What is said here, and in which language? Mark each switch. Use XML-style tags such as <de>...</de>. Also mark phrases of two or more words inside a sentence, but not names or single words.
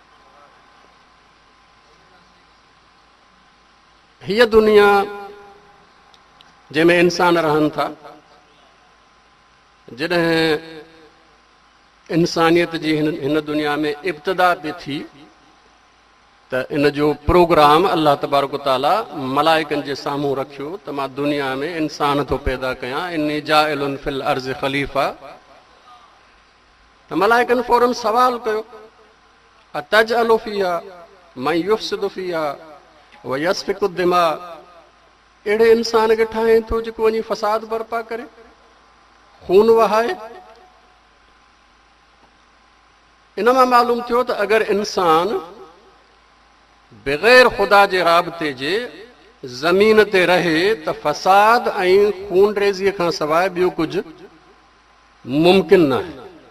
<sd>हीअ दुनिया जंहिंमें इंसान रहनि था, जॾहिं इंसानियत जी हिन दुनिया में इब्तिदा बि थी त इन जो प्रोग्राम</sd> <ar>الله تبارك تعالى</ar> <sd>मलाइकनि जे साम्हूं रखियो त मां दुनिया में इंसान थो पैदा कयां,</sd> <ar>إني جاعل في الأرض خليفة.</ar> <sd>त मलाइकनि फौरन सवाल कयो,</sd> <ar>أتجعل فيها من يفسد فيها ويسفك الدماء,</ar> <sd>अहिड़े इंसान खे ठाहे थो जेको वञी फ़साद बर्पा करे, खून वहाए। इन मां मालूम थियो त अगरि इंसान बग़ैर ख़ुदा जे राबते जे ज़मीन ते रहे त फ़साद ऐं खून रेज़ीअ खां सवाइ ॿियो कुझु मुमकिन न आहे।</sd>